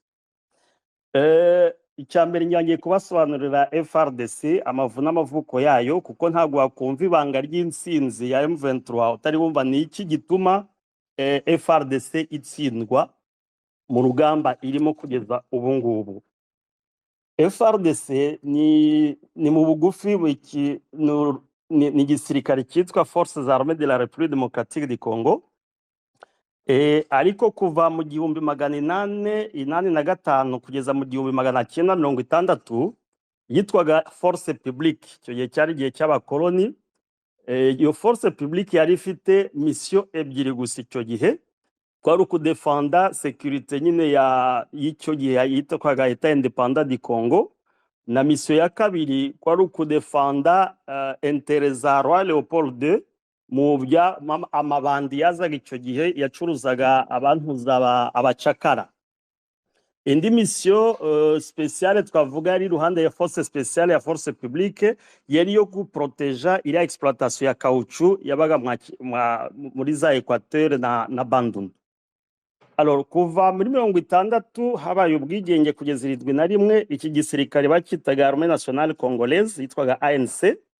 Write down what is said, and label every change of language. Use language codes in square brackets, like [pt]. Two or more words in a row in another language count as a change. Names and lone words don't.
[rw] Icyambere ngiye kubasobanurira FARDC amavu n'amavuko yayo, kuko ntabwo wakumva ibanga ry'intsinzi ya M23 utari wumva ni iki gituma FARDC itsindwa mu rugamba irimo kugeza ubu ngubu. FARDC ni mu bugufi ni igisirikare cyitwa Forces Armées de la République démocratique du Congo. Ariko kuva mu 1885 kugeza mu 1960 yitwaga Force Publique. Icyo gihe cyari igihe cy'abakoloni. Iyo Force Publique yari ifite mission ebyiri gusa icyo gihe, kwari ukudefenda sécurité nyine y'icyo gihe yitwaga État indépendant du Congo, na mission ya kabiri kwari ukudefenda intérêt za Roi Léopold II mu bya amabandi yazaga icyo gihe yacuruzaga abantu abacakara. Indi [fr] mission spéciale [rw] twavuga ari ruhande ya [fr] force spéciale [rw] ya Force Publique yari yo guproteja iriya exploitation ya caoutchouc yabaga muri za Equateur na Bandundu. Alors kuva muri 60 habaye ubwigenge kugeza 71, iki gisirikare bakitaga Armée nationale congolaise yitwaga ANC,